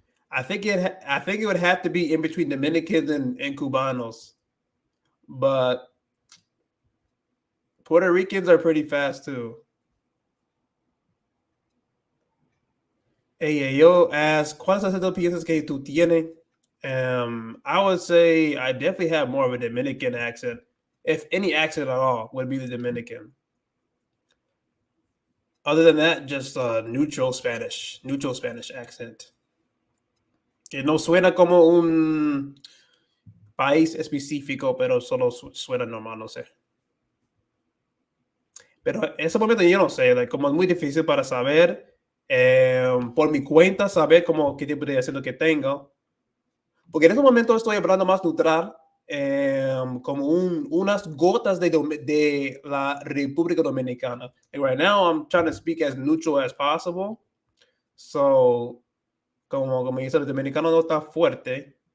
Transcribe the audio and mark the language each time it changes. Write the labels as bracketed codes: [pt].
[en] I think it would have to be in between Dominicans and Cubanos, but Puerto Ricans are pretty fast too. [es] Yo asked, ¿cuáles acentos piensas que tú tienes? [en] I would say I definitely have more of a Dominican accent. If any accent at all, would be the Dominican. Other than that, just neutral Spanish accent. [es] Que no suena como un país específico, pero solo suena normal, no sé. Pero en ese momento yo no sé, como es muy difícil para saber, por mi cuenta, saber qué tipo de acento que tengo. Porque en ese momento estoy hablando más neutral, como unas gotas de la República Dominicana. [en] And right now I'm trying to speak as neutral as possible. [es] So, como dice, el dominicano no está fuerte.